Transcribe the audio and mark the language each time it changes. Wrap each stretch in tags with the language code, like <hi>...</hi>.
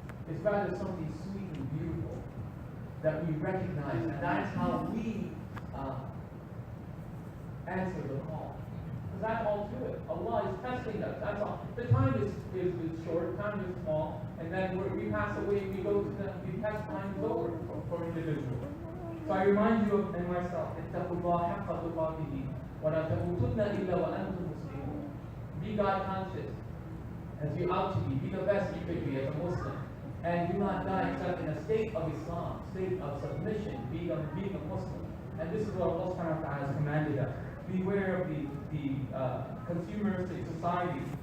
<en>It's rather something sweet and beautiful that we recognize, and that's how we answer the call. Because that's all to it. Allah is testing us. That's all. The time is short, time is small, and then we pass away, we go to the test time is over for individuals. So I remind you and myself,</en> <ar>اتقوا الله حق تقاته ولا تموتن إلا وأنتم مسلمون.</ar> <en>Be God conscious as you ought to be the best you could be as a Muslim. And do not die except in a state of Islam, state of submission, being a Muslim. And this is what Allah subhanahu wa ta'ala has commanded us. Beware of the consumeristic society.</en>